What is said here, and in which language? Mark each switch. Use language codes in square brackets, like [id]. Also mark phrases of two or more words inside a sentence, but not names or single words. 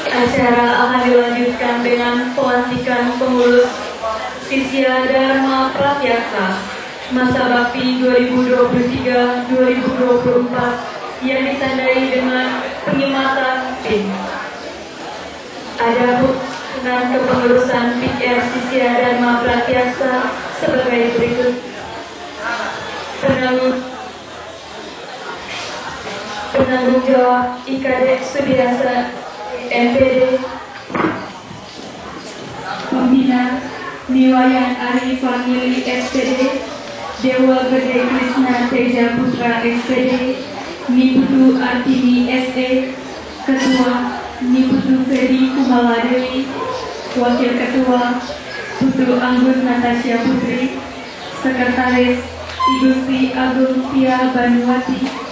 [id] Acara akan dilanjutkan dengan pelantikan pengurus Sisya Dharma Pratyaksa masa bakti 2023-2024 yang ditandai dengan penyematan PIN. Ada dengan kepengurusan PIKR Sisya Dharma Pratyaksa sebagai berikut. Penanggung jawab IKD Sudiasa MPD. Pembina Niwayan Ari Fangili SPD, Dewa Gede Krishna Teja Putra SPD, Niputu Artini SE, Ketua Niputu Fedi Kumala Dewi, Wakil Ketua Putu Anggun Natasha Putri, Sekretaris Igusti Agung Tia Banuwati,